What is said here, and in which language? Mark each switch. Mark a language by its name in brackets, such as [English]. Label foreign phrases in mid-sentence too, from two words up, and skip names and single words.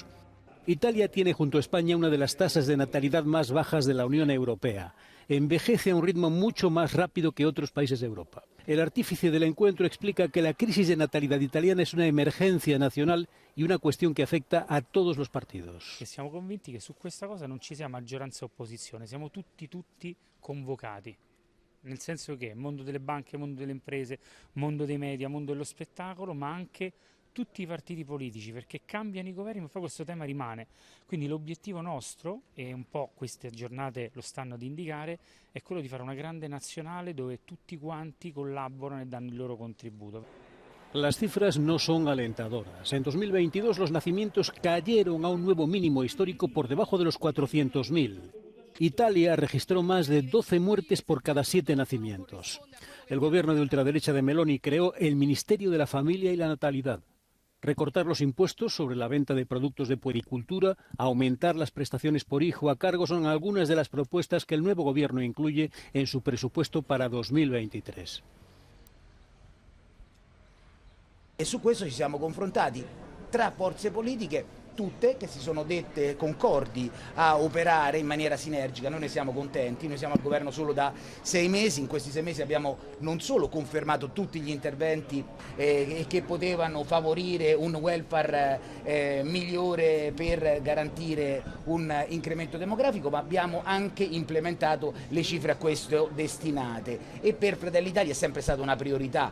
[Spanish] Italia tiene junto a España una de las tasas de natalidad más bajas de la Unión Europea. Envejece a un ritmo mucho más rápido que otros países de Europa. El artífice del encuentro explica que la crisis de natalidad italiana es una emergencia nacional y una cuestión que afecta a todos los partidos. [Italian] Siamo convinti che su questa cosa non ci sia maggioranza e opposizione, siamo tutti convocati. Nel senso che mondo delle banche, mondo delle imprese, mondo dei media, mondo dello spettacolo, ma anche tutti i partiti politici, perché cambiano i governi ma poi questo tema rimane. Quindi l'obiettivo nostro, e un po' queste giornate lo stanno ad indicare, è quello di fare una grande nazionale dove tutti quanti collaborano e danno il loro contributo. [Spanish] Las cifras no son alentadoras. En 2022 los nacimientos cayeron a un nuevo mínimo histórico por debajo de los 400.000. Italia registró más de 12 muertes por cada 7 nacimientos. El gobierno de ultraderecha de Meloni creó el Ministerio de la Familia y la Natalidad. Recortar los impuestos sobre la venta de productos de puericultura, aumentar las prestaciones por hijo a cargo son algunas de las propuestas que el nuevo gobierno incluye en su presupuesto para 2023. [Italian] E su questo ci siamo confrontati tra forze politiche tutte che si sono dette concordi a operare in maniera sinergica. Noi ne siamo contenti, noi siamo al governo solo da 6 mesi, in questi 6 mesi abbiamo non solo confermato tutti gli interventi che potevano favorire un welfare migliore per garantire un incremento demografico, ma abbiamo anche implementato le cifre a questo destinate e per Fratelli d'Italia è sempre stata una priorità.